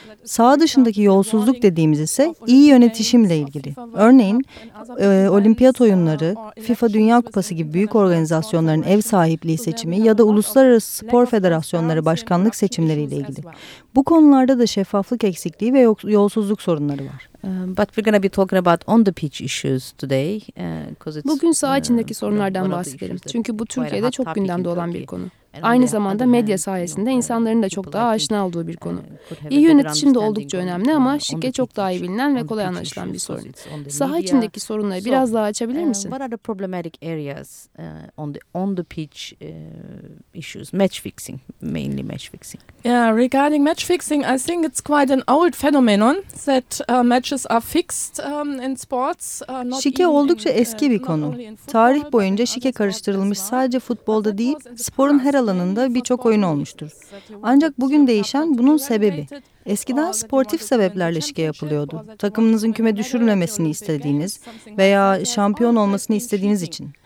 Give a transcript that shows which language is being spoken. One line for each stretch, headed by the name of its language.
Turkish: Saha dışındaki yolsuzluk dediğimiz ise iyi yönetişimle ilgili. Örneğin, Olimpiyat oyunları, FIFA Dünya Kupası gibi büyük organizasyonların ev sahipliği seçimi ya da Uluslararası Spor Federasyonları başkanlık seçimleriyle ilgili. Bu konularda da şeffaflık eksikliği ve yolsuzluk sorunları var.
English: But we're going to be talking about on the pitch issues today.
Turkish: Bugün saha içindeki sorunlardan bahsedelim. Çünkü bu Türkiye'de çok gündemde olan bir konu. Aynı zamanda medya sayesinde insanların da çok daha aşina olduğu bir konu. İyi yönetişim de oldukça önemli ama şike çok daha iyi bilinen ve kolay anlaşılan bir sorun. Saha içindeki sorunları biraz daha açabilir misin?
English: What are the problematic areas on the pitch issues? Match fixing, mainly match fixing. Yeah, regarding match fixing, I think it's quite an old phenomenon that matches are fixed in sports.
Turkish: Şike oldukça eski bir konu. Tarih boyunca şike karıştırılmış sadece futbolda değil, sporun her alanında birçok oyun olmuştur. Ancak bugün değişen bunun sebebi. Eskiden sportif sebeplerle şike yapılıyordu. Takımınızın küme düşürülmemesini istediğiniz veya şampiyon olmasını istediğiniz için.